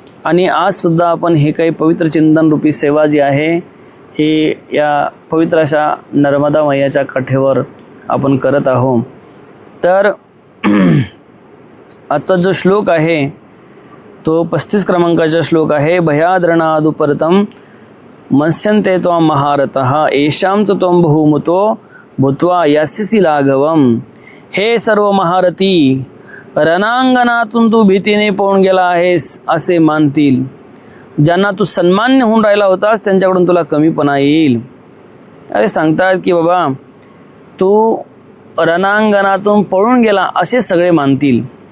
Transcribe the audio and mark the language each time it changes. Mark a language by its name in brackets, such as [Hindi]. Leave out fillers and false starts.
[Marathi] आणि आज सुद्धा आपण हे काही पवित्र चिंतन रूपी सेवा जी आहे हे या पवित्र अशा नर्मदा मैयाच्या काठेवर आपण करत आहोत। तर आजचा जो श्लोक आहे तो 35 क्रमांकाचा श्लोक आहे। [Sanskrit] भयाद्रणादुपरतं मत्स्यन्ते त्वां महारथः येषां च त्वं बहुमतो भूत्वा यास्यसि लाघवम्। [Marathi] हे सर्व महारथी, रणांगणातून तू भीतीने पळून गेला आहेस असे मानतील। ज्यांना तू सन्मान्य होऊन राहिला होतास त्यांच्याकडून तुला कमीपणा येईल। अरे सांगतात की बाबा तू रणांगणातून पळून गेला असे सगळे मानतील।